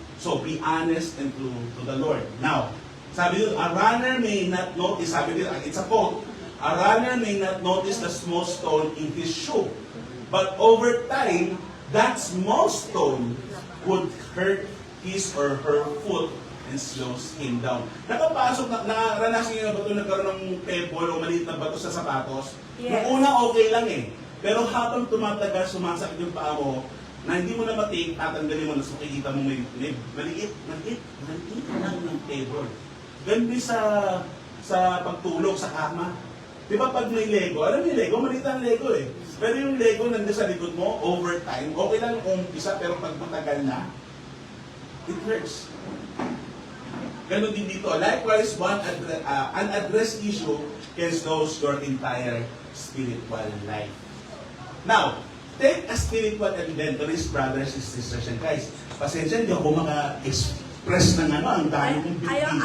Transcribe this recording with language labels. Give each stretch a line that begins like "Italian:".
English: So, be honest and to the Lord.
Filipino: Now, sabi dito,
English: a runner may not notice, sabi dito, it's a quote, a runner may not notice the small stone in his shoe. But over time, that small stone would hurt his or her foot and slows him down.
Filipino: Nakapasok, naranasan niyo na ba ito nagkaroon ng pebble o maliit na bato sa sapatos?
English: Yes.
Filipino: Noong una okay lang eh. Pero habang tumatagal, sumasakit yung paa mo, na hindi mo na matik, tatanggalin mo na so makikita mo may maliit lang ng pebble. Ganun din sa pagtulog sa kama. Di ba pag may Lego, alam mo yung Lego, maliit ang Lego eh. Pero yung Lego nandiyan sa likod mo, over time, okay lang yung umpisa, pero pag matagal na,
English: it hurts.
Filipino: Ganun din dito.
English: Likewise, unaddressed issue can slow your entire spiritual life. Now, take a spiritual inventories, brothers and sisters and guys.
Filipino: Pasensya, hindi ako maka-express ng ang dami kong bibigyan.